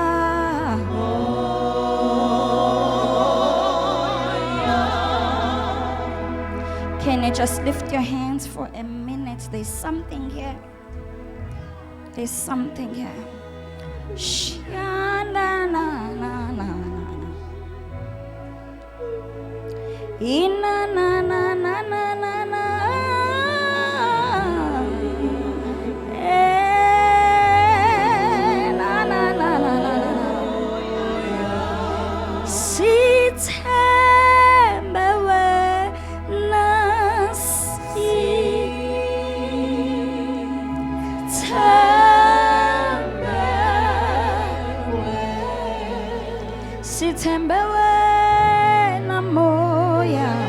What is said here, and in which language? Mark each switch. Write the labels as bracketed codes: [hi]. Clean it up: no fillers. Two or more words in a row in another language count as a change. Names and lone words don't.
[en] Can you just lift your hands for a minute? There's something here. There's something here. Sha-na-na-na-na-na. Ina-na-na-na-na-na-na. Na-na-na-na-na-na. [zu] Sithembe wena, sithembe wena moya,